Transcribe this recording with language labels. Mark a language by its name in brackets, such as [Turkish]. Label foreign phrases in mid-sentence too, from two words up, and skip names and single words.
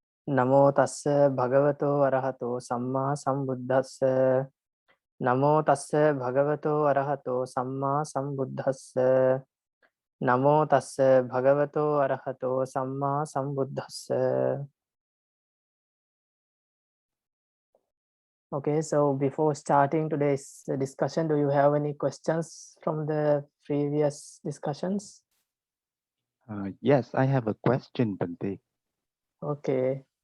[Pali] Namo tassa bhagavato arahato samma sambuddhassa. Namo tassa bhagavato arahato samma sambuddhassa. Namo tassa bhagavato arahato samma sambuddhassa. [English] Okay, so before starting today's discussion, do you have any questions from the previous discussions? Yes, I have a question, Bante. Okay.